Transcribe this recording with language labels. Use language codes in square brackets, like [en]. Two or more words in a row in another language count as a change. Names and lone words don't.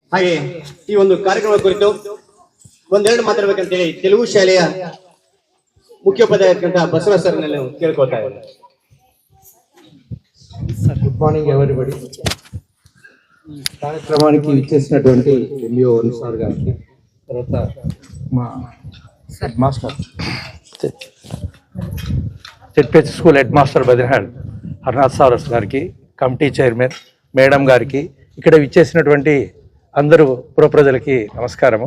[kn] ಹಾಗೆ ಈ ಒಂದು ಕಾರ್ಯಕ್ರಮದ ಕುರಿತು ಒಂದೆರಡು ಮಾತಾಡಬೇಕಂತೇಳಿ ತೆಲುಗು ಶಾಲೆಯ ಮುಖ್ಯೋಪಾಧ್ಯಾಯರಾದಂತಹ ಬಸವ ಸರ್ ನಾನು ಕೇಳ್ಕೊಳ್ತಾ ಇದ್ದೇನೆ. [en] good morning everybody. [te] కార్యక్రమానికి ఇచ్చేసినటువంటి ఎంబీఓ సార్ గారికి, తర్వాత మా [en] head master ZPH school head master [te] బదినాడ్ హర్నాథ్ సార్ గారికి, [en] committee chairman [te] మేడం గారికి, ఇక్కడ ఇచ్చేసినటువంటి అందరూ పురప్రజలకి నమస్కారము.